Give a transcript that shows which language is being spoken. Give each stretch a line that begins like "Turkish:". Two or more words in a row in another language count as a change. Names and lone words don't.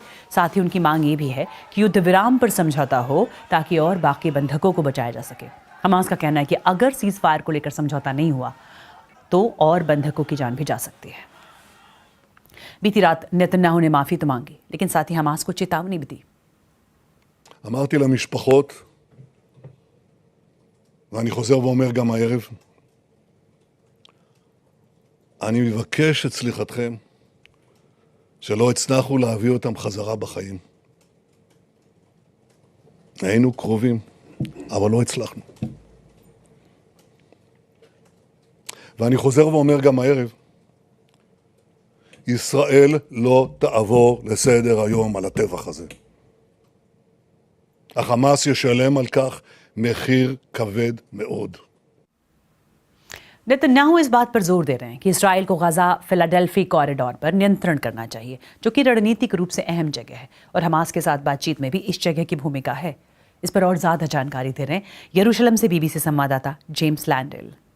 Hindi: साथ ही उनकी मांग ये भी है कि युद्ध विराम पर समझौता हो ताकि और बाकी बंधकों को बचाया जा सके। हमास का कहना है कि अगर
English: cease fire
Hindi: को लेकर समझौता नहीं हुआ तो और बंधकों की जान भी जा सकती है। बीती रात नेतन्याहू ने माफी तो मांगी, लेकिन साथ ही हमास को चेतावनी भी दी।
Hebrew: אמרתי למשפחות, ואני חוזר ואומר גם הערב, אני מבקש את סליחתכם שלא הצלחנו להביא אותם חזרה בחיים. היינו קרובים, אבל לא הצלחנו. ואני חוזר ואומר גם הערב, ישראל לא תעבור לסדר היום על הטבח הזה. החמאס ישלם על כך מחיר כבד מאוד.
Hindi: नेतन्याहू इस बात पर जोर दे रहे हैं कि इजराइल को गाजा फिलाडेल्फी कॉरिडोर पर नियंत्रण करना चाहिए, जो कि रणनीतिक रूप से अहम जगह है और हमास के साथ बातचीत में भी इस जगह की भूमिका है। इस पर और ज्यादा जानकारी दे रहे हैं यरूशलेम से बीबीसी संवाददाता जेम्स लैंडेल।